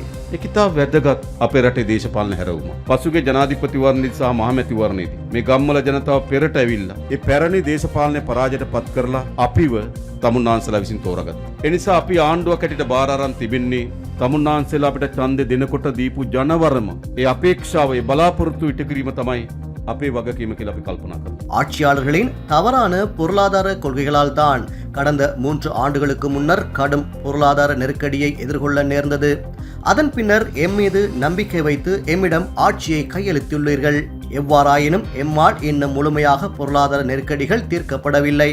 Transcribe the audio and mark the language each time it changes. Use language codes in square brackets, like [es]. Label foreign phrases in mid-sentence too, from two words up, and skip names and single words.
[si] ඒක ඉතා වැදගත් අපේ රටේ දේශපාලන හැරවුම. පසුගිය ජනාධිපතිවරණයේදී සහ මහමැතිවරණයේදී මේ ගම්වල ජනතාව පෙරට ඇවිල්ලා ඒ පැරණි දේශපාලන පරාජයට පත් කරලා අපිව තමුන්නාන්සලා විසින් තෝරගත්තා. ඒ නිසා අපි ආණ්ඩුවක් හැටියට බාර අරන් තිබෙන්නේ තමුන්නාන්සලා අපිට ඡන්දෙ දෙනකොට දීපු ජනවරම ඒ අපේක්ෂාව ඒ බලාපොරොත්තු ඉටු කිරීම තමයි අපේ වගකීම කියලා අපි කල්පනා කරනවා. [ta] ஆட்சியாளர்களின் தவறான பொருளாதார கொள்கைகளால் தான் கடந்த 3 ஆண்டுகளுக்கு முன்னர் கடும் பொருளாதார நெருக்கடியை எதிர்கொள்ள நேர்ந்தது. அதன் பின்னர் எம் மீது நம்பிக்கை வைத்து எம்மிடம் ஆட்சியை கையளித்துள்ளீர்கள். எவ்வாறாயினும் எம்மால் இன்னும் முழுமையாக பொருளாதார நெருக்கடிகள் தீர்க்கப்படவில்லை.